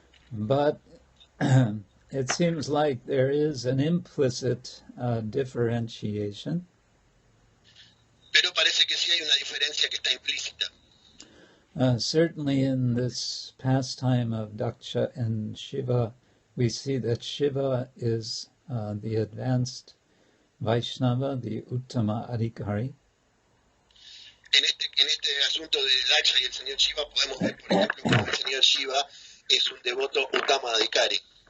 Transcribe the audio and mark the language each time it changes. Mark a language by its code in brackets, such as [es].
[en] But it seems like there is an implicit differentiation. [es] Pero parece que sí hay una diferencia que está implícita. [en] Certainly in this pastime of Daksha and Shiva, we see that Shiva is the advanced Vaishnava, the Uttama Adhikari. [es] En este asunto de Daksha y el señor Shiva podemos ver, por ejemplo, que el señor Shiva es un devoto Uttama Adhikari.